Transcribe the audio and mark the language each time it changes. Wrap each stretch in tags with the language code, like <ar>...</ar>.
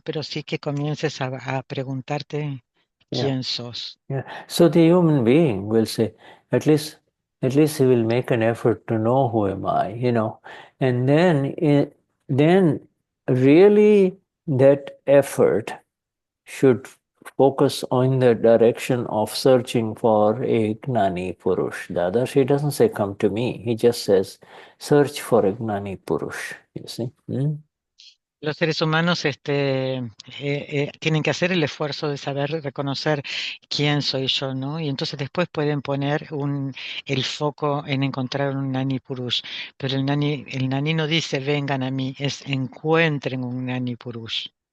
<es>Pero sí que comiences a preguntarte quién sos.</es> <en>Yeah. So the human being will say, at least he will make an effort to know who am I, and then really that effort should focus on the direction of searching for a Gnani Purush. Dadashri doesn't say, come to me. He just says, search for a Gnani Purush, you see.</en> <es>Los seres humanos tienen que hacer el esfuerzo de saber reconocer quién soy yo, ¿no? Y entonces después pueden poner el foco en encontrar un Gnani Purush. Pero el Gnani no dice vengan a mí, es encuentren un Gnani Purush.</es>